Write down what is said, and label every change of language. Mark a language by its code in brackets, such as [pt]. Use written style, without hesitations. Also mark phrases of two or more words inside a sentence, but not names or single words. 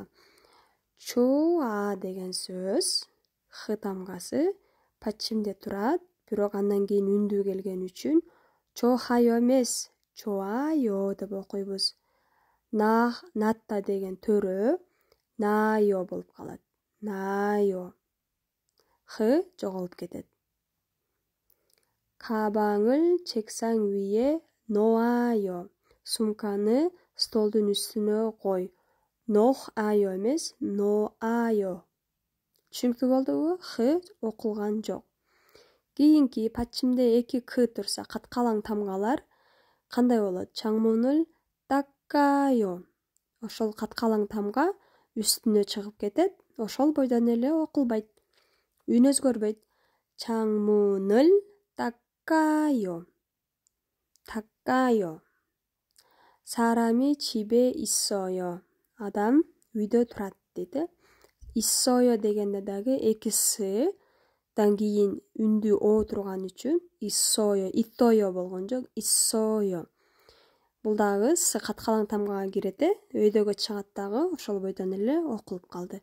[ky] Чоа деген сөз х тамгасы пачимде турат, бирок андан кийин үндүү келген үчүн чохайо эмес, чоайо деп окуйбуз. Натта деген төрө наайо болуп калат. наайо. Х жоголуп кетет. [ko] 가방을 책상 위에 놓아요. [ky] сумканы столдун үстүнө кой. 놓아요 эмес, 놓아요. Түшүнүктүү болдубу? Х окулган жок. Кийинки пачимде эки к турса, каткалаң тамгалар кандай болот? [ko] 창문을 닦아요. [ky] Ошол каткалаң тамга үстүнө чыгып кетет. Ошол бойдон эле окулбайт. Үн өзгөрбөйт. [ko] 창문을 닦아요. 닦아요. 사람이 집에 있어요. [ky] адам үйдө турат дейт. 있어요 дегенде дагы эки сдан кийин үндүү о турган үчүн 있어요, 있어요 болгон жок, 있어요. Бул дагы с каткалаң тамгага кирет. Өйдөгө чыгат дагы ошол бойдон эле окулуп калды.